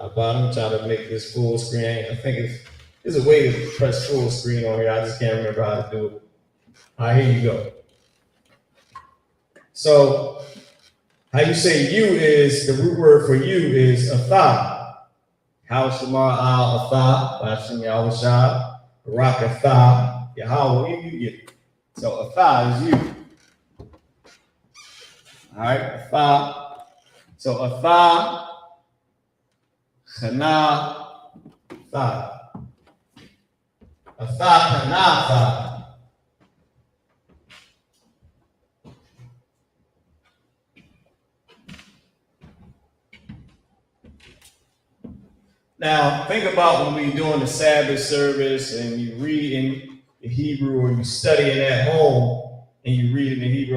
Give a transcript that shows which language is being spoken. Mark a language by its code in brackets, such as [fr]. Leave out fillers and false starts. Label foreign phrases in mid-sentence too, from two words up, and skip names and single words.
[en] I'm trying to make this full screen. I think there's a way to press full screen on here. I just can't remember how to do it. All right, here you go. So, how you say you is, the root word for you is a tha. [he] How שמר על אתה, בשם יהושע, ברך אתה, [en] Yahweh, you get it. So a tha is you. All right, [he] אתה. So אתה, חנה, תה. אתה, חנה, תה. [en] Now, think about when we're doing the Sabbath service and you read in the Hebrew or you studying at home and you read in the Hebrew.